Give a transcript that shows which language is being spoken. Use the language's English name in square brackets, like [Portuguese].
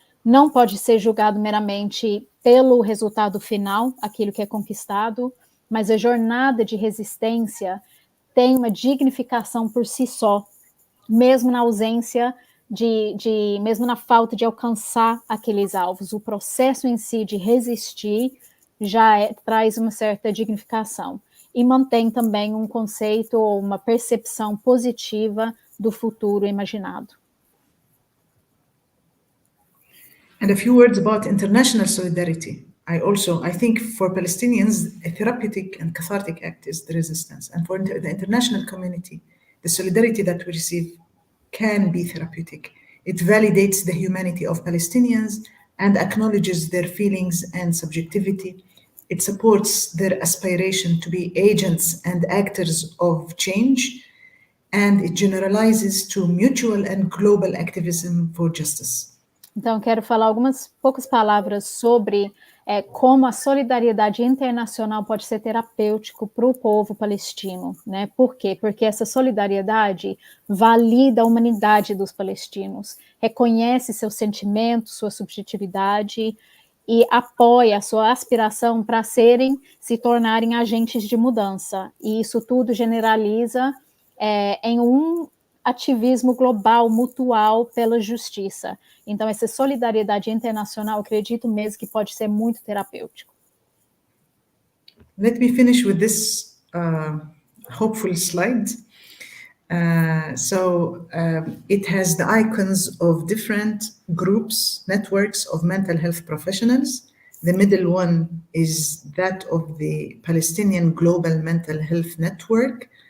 [Portuguese] Não pode ser julgado meramente pelo resultado final, aquilo que é conquistado, mas a jornada de resistência tem uma dignificação por si só, mesmo na ausência mesmo na falta de alcançar aqueles alvos. O processo em si de resistir já traz uma certa dignificação e mantém também um conceito ou uma percepção positiva do futuro imaginado. [English] And a few words about international solidarity. I think for Palestinians, a therapeutic and cathartic act is the resistance. And for the international community, the solidarity that we receive can be therapeutic. It validates the humanity of Palestinians and acknowledges their feelings and subjectivity. It supports their aspiration to be agents and actors of change, and it generalizes to mutual and global activism for justice. [Portuguese] Então, quero falar algumas poucas palavras sobre como a solidariedade internacional pode ser terapêutico para o povo palestino, né? Por quê? Porque essa solidariedade valida a humanidade dos palestinos, reconhece seus sentimentos, sua subjetividade e apoia a sua aspiração para se tornarem agentes de mudança. E isso tudo generaliza em um ativismo global, mutual, pela justiça. Então, essa solidariedade internacional, acredito mesmo que pode ser muito terapêutico. [English] Let me finish with this hopeful slide. It has the icons of different groups, networks of mental health professionals. The middle one is that of the Palestinian Global Mental Health Network.